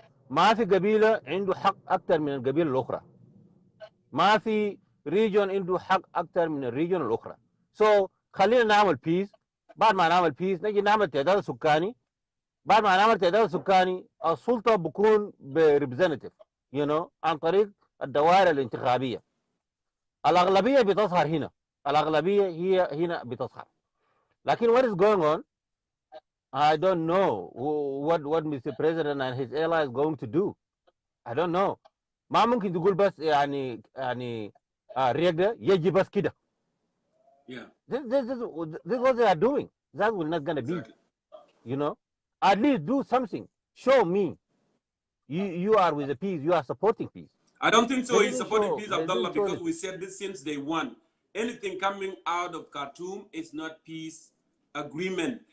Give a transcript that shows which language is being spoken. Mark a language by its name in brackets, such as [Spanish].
[Arabic] ما في قبيلة عنده حق أكثر من القبيلة الأخرى. ما في ريجون عنده حق أكثر من الريجون الأخرى. [English] So [Arabic] خلينا نعمل بيس. بعد ما نعمل بيس نجي نعمل تعداد سكاني. بعد ما نعمل تعداد سكاني السلطة بكون بريبريزنتيف عن طريق الدوائر الانتخابية. الأغلبية بتظهر هنا. الأغلبية هي هنا بتظهر. لكن [English] what is going on? I don't know what Mr. President and his allies going to do. I don't know. [Arabic] ما ممكن تقول بس يعني رياض ده يجي بس كده. [English] Yeah. This is what they are doing. That will not gonna be. At least do something. Show me. You are with the peace. You are supporting peace. I don't think so. He's supporting peace, Abdullah, because we said this since day one. Anything coming out of Khartoum is not peace agreement.